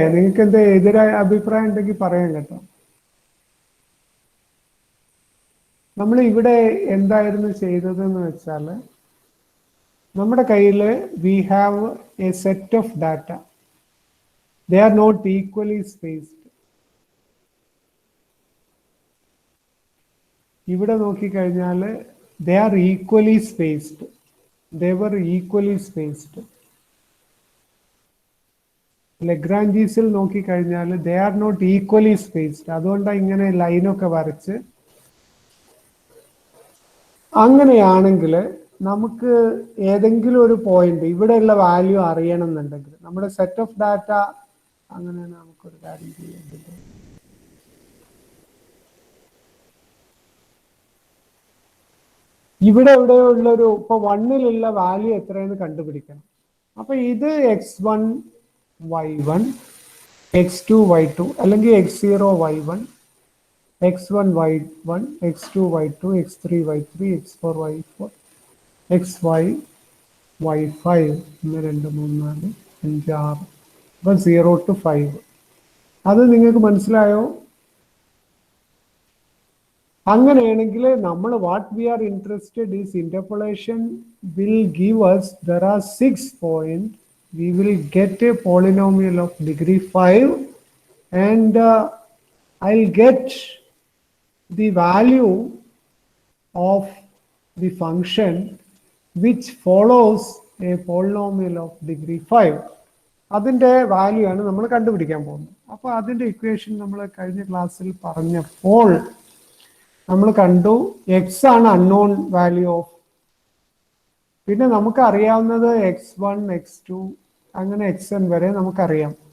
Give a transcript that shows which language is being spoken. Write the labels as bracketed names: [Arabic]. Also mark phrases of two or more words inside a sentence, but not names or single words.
[Malayalam] നിങ്ങൾക്ക് എന്താ എതിരായ അഭിപ്രായം ഉണ്ടെങ്കിൽ പറയാൻ കേട്ടോ. നമ്മൾ ഇവിടെ എന്തായിരുന്നു ചെയ്തതെന്ന് വെച്ചാൽ, നമ്മുടെ കയ്യിൽ [English] we have a set of data. they are not equally spaced. [Malayalam] ഇവിടെ നോക്കിക്കഴിഞ്ഞാൽ [English] they are equally spaced. they were equally spaced. [Malayalam] ലഗ്രാഞ്ചീസിൽ നോക്കിക്കഴിഞ്ഞാൽ [English] they are not equally spaced. [Malayalam] അതുകൊണ്ടാണ് ഇങ്ങനെ ലൈനൊക്കെ വരച്ച്. അങ്ങനെയാണെങ്കിൽ നമുക്ക് ഏതെങ്കിലും ഒരു പോയിന്റ് ഇവിടെയുള്ള വാല്യൂ അറിയണം എന്നുണ്ടെങ്കിൽ നമ്മുടെ [English] set of data, [Malayalam] അങ്ങനെയാണ് നമുക്കൊരു കാര്യം ചെയ്യേണ്ടത്. ഇവിടെ എവിടെയുള്ളൊരു ഇപ്പൊ 1ലുള്ള വാല്യൂ എത്രയെന്ന് കണ്ടുപിടിക്കണം. അപ്പൊ ഇത് x1 y1, x2 y2, അല്ലെങ്കിൽ x0 y1, x1 y1, x2 y2, x3 y3, x4 y4, xy y5, 1 2 3 4 5 6. അപ്പൊ 0 to 5. അത് നിങ്ങൾക്ക് മനസ്സിലായോ? അങ്ങനെയാണെങ്കിൽ നമ്മൾ [English] what we are interested is interpolation will give us there are 6 point. we will get a polynomial of degree 5 and I'll get the value of the function which follows a polynomial of degree 5. [Malayalam] അതിൻ്റെ വാല്യൂ ആണ് നമ്മൾ കണ്ടുപിടിക്കാൻ പോകുന്നത്. അപ്പോൾ അതിൻ്റെ ഇക്വേഷൻ നമ്മൾ കഴിഞ്ഞ ക്ലാസ്സിൽ പറഞ്ഞപ്പോൾ നമ്മൾ കണ്ടു എക്സ് ആണ് [English] unknown value of, [Malayalam] പിന്നെ നമുക്ക് അറിയാവുന്നത് x1 x2 അങ്ങനെ xn വരെ നമുക്കറിയാം.